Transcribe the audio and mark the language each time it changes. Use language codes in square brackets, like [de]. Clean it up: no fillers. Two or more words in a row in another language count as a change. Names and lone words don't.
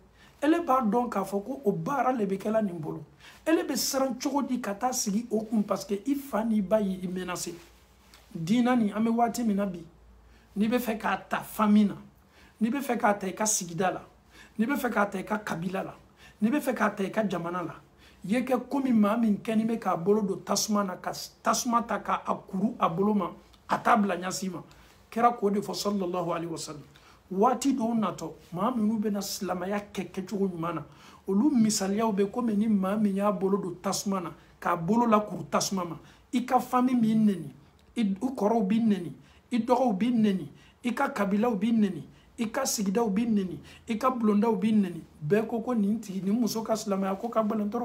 [bm] ele b'a dɔn k'a fɔ ko o baara le bɛ kɛla nin bolo ele bɛ siran cogo di ka taa sigi o kun [fr] parce que [bm] i fa n'i ba y'i menacé diina nin an bɛ waati min na bi n'i bɛ fɛ k'a ta famille na n'i bɛ fɛ k'a ta i ka sigida la n'i bɛ fɛ k'a ta i ka kabila la n'i bɛ fɛ k'a ta i ka jamana la i ye kɛ komi maa min kɛni bɛ k'a bolo don tasuma na ka tasuma ta k'a kuru a bolo ma a t'a bila ɲɛsin ma kɛra k'o de fɔ [ar] صلى الله عليه وسلم [bm] waati dɔw natɔ maa minnu bɛna silamɛya kɛ kɛcogo ɲuman na olu misaliyaw bɛ komi ni maa min y'a bolo don tasuma na k'a bolo lakuru tasuma ma i ka famille b'i neni i kɔrɔw b'i neni i dɔgɔw b'i neni i ka kabilaw b'i neni i ka sigidaw b'i neni i ka bulondaw b'i neni bɛɛ ko nin tigi nin muso ka silamɛya ko ka gɛlɛn tɔrɔ